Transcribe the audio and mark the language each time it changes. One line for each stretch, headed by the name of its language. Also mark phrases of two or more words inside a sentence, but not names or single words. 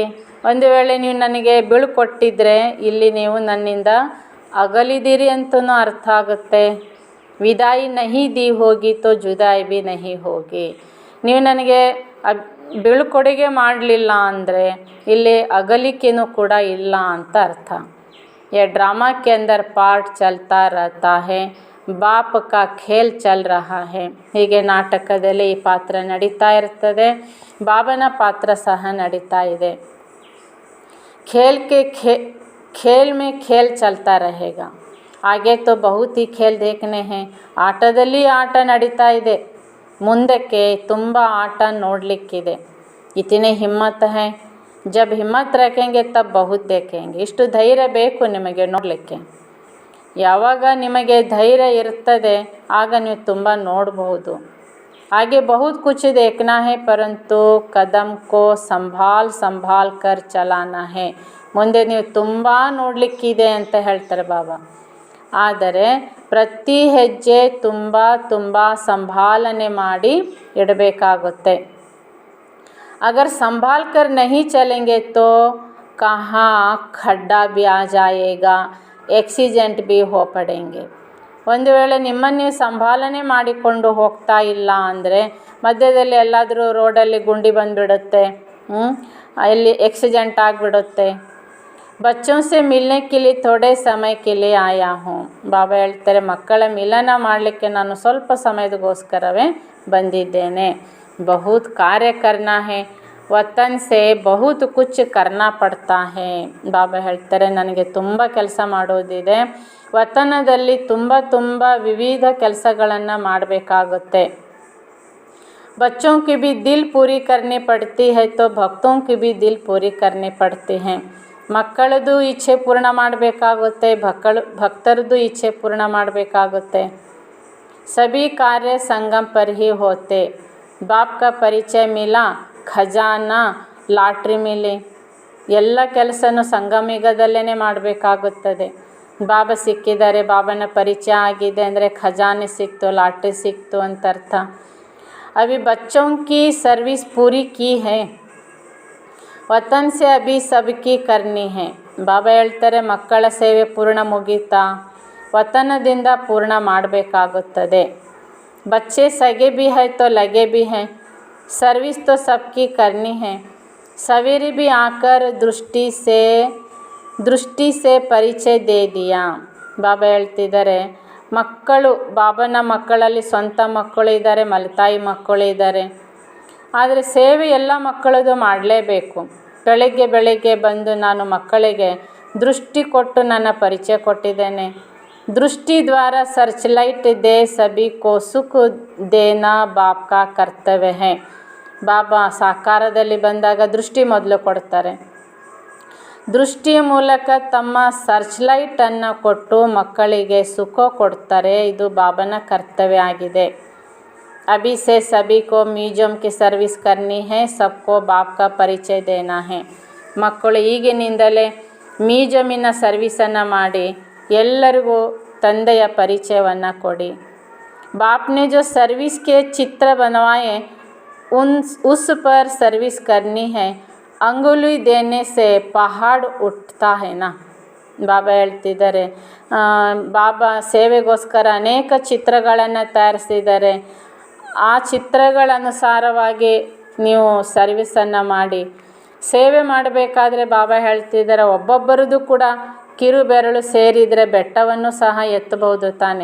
Kannada: ಒಂದು ವೇಳೆ ನೀವು ನನಗೆ ಬೀಳ್ಕೊಟ್ಟಿದ್ರೆ ಇಲ್ಲಿ ನೀವು ನನ್ನಿಂದ ಅಗಲಿದ್ದೀರಿ ಅಂತಲೂ ಅರ್ಥ ಆಗುತ್ತೆ.
Hindi: विदाई नहीं दी होगी तो जुदाई भी नहीं होगी.
Kannada: ನೀವು ನನಗೆ ಬೀಳ್ಕೊಡುಗೆ ಮಾಡಲಿಲ್ಲ ಅಂದರೆ ಇಲ್ಲಿ ಅಗಲಿಕೆನೂ ಕೂಡ ಇಲ್ಲ ಅಂತ ಅರ್ಥ.
Hindi: ये ड्रामा के अंदर पार्ट चलता रहता है, बाप का खेल चल रहा है.
Kannada: ಹೀಗೆ ನಾಟಕದಲ್ಲಿ ಈ ಪಾತ್ರ ನಡೀತಾ ಇರ್ತದೆ, ಬಾಬನ ಪಾತ್ರ ಸಹ ನಡೀತಾ ಇದೆ.
Hindi: खेल में खेल चलता रहेगा. आगे तो बहुत ही खेल देखने हैं.
Kannada: ಆಟದಲ್ಲಿ ಆಟ ನಡೀತಾ ಇದೆ, ಮುಂದಕ್ಕೆ ತುಂಬ ಆಟ ನೋಡಲಿಕ್ಕಿದೆ.
Hindi: इतनी हिम्मत है, जब हिम्मत रखेंगे तब बहुत देखेंगे.
Kannada: ಇಷ್ಟು ಧೈರ್ಯ ಬೇಕು ನಿಮಗೆ ನೋಡಲಿಕ್ಕೆ. ಯಾವಾಗ ನಿಮಗೆ ಧೈರ್ಯ ಇರ್ತದೆ ಆಗ ನೀವು ತುಂಬ ನೋಡಬಹುದು.
Hindi: आगे बहुत कुछ देखना है, परंतु कदम को संभाल कर चलाना है.
Kannada: ಮುಂದೆ ನೀವು ತುಂಬ ನೋಡಲಿಕ್ಕಿದೆ ಅಂತ ಹೇಳ್ತಾರೆ ಬಾಬಾ. ಆದರೆ ಪ್ರತಿ ಹೆಜ್ಜೆ ತುಂಬ ಸಂಭಾಲನೆ ಮಾಡಿ ಇಡಬೇಕಾಗುತ್ತೆ.
Hindi: अगर संभाल कर नहीं चलेंगे तो कहाँ खड्डा भी आ जाएगा, एक्सीडेंट भी हो पड़ेंगे.
Kannada: ಒಂದು ವೇಳೆ ನಿಮ್ಮನ್ನು ನೀವು ಸಂಭಾಲನೆ ಮಾಡಿಕೊಂಡು ಹೋಗ್ತಾ ಇಲ್ಲ ಅಂದರೆ ಮಧ್ಯದಲ್ಲಿ ಎಲ್ಲಾದರೂ ರೋಡಲ್ಲಿ ಗುಂಡಿ ಬಂದುಬಿಡುತ್ತೆ, ಅಲ್ಲಿ ಆಕ್ಸಿಡೆಂಟ್ ಆಗಿಬಿಡುತ್ತೆ.
Hindi: बच्चों से मिलने के लिए थोड़े समय के लिए आया हूँ.
Kannada: ಬಾಬಾ ಹೇಳ್ತಾರೆ, ಮಕ್ಕಳ ಮಿಲನ ಮಾಡಲಿಕ್ಕೆ ನಾನು ಸ್ವಲ್ಪ ಸಮಯದಗೋಸ್ಕರವೇ ಬಂದಿದ್ದೇನೆ.
Hindi: बहुत कार्य करना है, वतन से बहुत कुछ करना पड़ता है.
Kannada: ಬಾಬಾ ಹೇಳ್ತಾರೆ, ನನಗೆ ತುಂಬ ಕೆಲಸ ಮಾಡೋದಿದೆ, ವತನದಲ್ಲಿ ತುಂಬ ವಿವಿಧ ಕೆಲಸಗಳನ್ನು ಮಾಡಬೇಕಾಗುತ್ತೆ.
Hindi: बच्चों की भी दिल पूरी करनी पड़ती है तो भक्तों की भी दिल पूरी करनी पड़ती है.
Kannada: ಮಕ್ಕಳದು ಇಚ್ಛೆ ಪೂರ್ಣ ಮಾಡಬೇಕಾಗುತ್ತೆ, ಭಕ್ತರದು ಇಚ್ಛೆ ಪೂರ್ಣ ಮಾಡಬೇಕಾಗುತ್ತೆ.
Hindi: सभी कार्य संगम पर ही होते. बाप का परिचय मिला, ख़ज़ाना लॉटरी मिली.
Kannada: ಎಲ್ಲ ಕೆಲಸನೂ ಸಂಗಮಿಗದಲ್ಲೇ ಮಾಡಬೇಕಾಗುತ್ತದೆ. ಬಾಬಾ ಸಿಕ್ಕಿದ್ದಾರೆ, ಬಾಬನ ಪರಿಚಯ ಆಗಿದೆ ಅಂದರೆ ಖಜಾನೆ ಸಿಕ್ತು, ಲಾಟ್ರಿ ಸಿಕ್ತು ಅಂತ ಅರ್ಥ.
Hindi: अभी बच्चों की सर्विस पूरी की है, वतन से अभी सबकी करनी है.
Kannada: ಬಾಬಾ ಹೇಳ್ತಾರೆ, ಮಕ್ಕಳ ಸೇವೆ ಪೂರ್ಣ ಮುಗೀತಾ, ವತನದಿಂದ ಪೂರ್ಣ ಮಾಡಬೇಕಾಗುತ್ತದೆ.
Hindi: बच्चे सगे भी है तो लगे भी हैं, सर्विस तो सबकी करनी है. सवेरे भी आकर दृष्टि से परिचय दे दिया.
Kannada: ಬಾಬಾ ಹೇಳ್ತಿದ್ದಾರೆ, ಮಕ್ಕಳು, ಬಾಬನ ಮಕ್ಕಳಲ್ಲಿ ಸ್ವಂತ ಮಕ್ಕಳು ಇದ್ದಾರೆ, ಮಲತಾಯಿ ಮಕ್ಕಳು ಇದ್ದಾರೆ. ಆದರೆ ಸೇವೆ ಎಲ್ಲ ಮಕ್ಕಳದು ಮಾಡಲೇಬೇಕು. ಬೆಳಗ್ಗೆ ಬಂದು ನಾನು ಮಕ್ಕಳಿಗೆ ದೃಷ್ಟಿ ಕೊಟ್ಟು ನನ್ನ ಪರಿಚಯ ಕೊಟ್ಟಿದ್ದೇನೆ.
Hindi: दृष्टि द्वारा सर्चलाइट दे सभी को सुख देना बाप का कर्तव्य है.
Kannada: ಬಾಬಾ ಸಾಕಾರದಲ್ಲಿ ಬಂದಾಗ ದೃಷ್ಟಿ ಮೊದಲು ಕೊಡ್ತಾರೆ. ದೃಷ್ಟಿಯ ಮೂಲಕ ತಮ್ಮ ಸರ್ಚ್ಲೈಟನ್ನು ಕೊಟ್ಟು ಮಕ್ಕಳಿಗೆ ಸುಖ ಕೊಡ್ತಾರೆ. ಇದು ಬಾಬನ ಕರ್ತವ್ಯ ಆಗಿದೆ.
Hindi: अभी से सभी को म्यूजियम की सर्विस करनी है, सबको बाप का परिचय देना है.
Kannada: ಮಕ್ಕಳು ಈಗಿನಿಂದಲೇ ಮ್ಯೂಜಿಯಮಿನ ಸರ್ವಿಸನ್ನು ಮಾಡಿ ಎಲ್ಲರಿಗೂ ತಂದೆಯ ಪರಿಚಯವನ್ನು ಕೊಡಿ.
Hindi: बाप ने जो सर्विस के चित्र बनवाए उस पर सर्विस करनी है. अंगुली देने से पहाड़ उठता है ना.
Kannada: ಬಾಬಾ ಹೇಳ್ತಿದ್ದಾರೆ, ಬಾಬಾ ಸೇವೆಗೋಸ್ಕರ ಅನೇಕ ಚಿತ್ರಗಳನ್ನು ತಯಾರಿಸಿದ್ದಾರೆ. ಆ ಚಿತ್ರಗಳ ಅನುಸಾರವಾಗಿ ನೀವು ಸರ್ವಿಸನ್ನು ಮಾಡಿ ಸೇವೆ ಮಾಡಬೇಕಾದ್ರೆ ಬಾಬಾ ಹೇಳ್ತಿದ್ದಾರೆ, ಒಬ್ಬೊಬ್ಬರದು ಕೂಡ ಕಿರು ಬೆರಳು ಸೇರಿದರೆ ಬೆಟ್ಟವನ್ನು ಸಹ ಎತ್ತಬಹುದು ತಾನೆ.